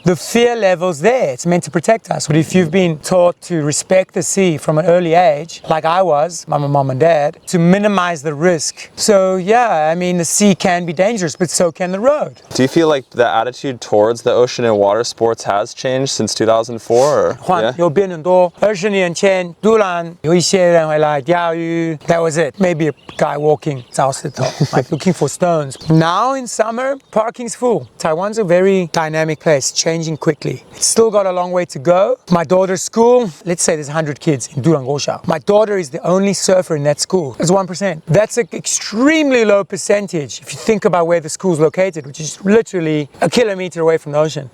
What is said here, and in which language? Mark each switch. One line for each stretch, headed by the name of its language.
English: The fear level's there. It's meant to protect us. But if you've been taught to respect the sea from an early age, like I was, my mom and dad, to minimize the risk. So yeah, I mean the sea can be dangerous, but so can the road. Do you feel like the attitude towards the ocean and water sports has changed since 2004? Or,
Chinese: 有变很多。 20年前，突然有一些人会来钓鱼。
English: That was it. Maybe a guy walking
Chinese: 找石头
English: like looking for stones. Now in summer, parking's full. Taiwan's a very dynamic place, changing quickly. It's still got a long way to go. My daughter's school, let's say there's 100 kids in Dulan Goshao. My daughter is the only surfer in that school. It's 1%. That's an extremely low percentage if you think about where the school's located, which is literally a kilometer away from the ocean.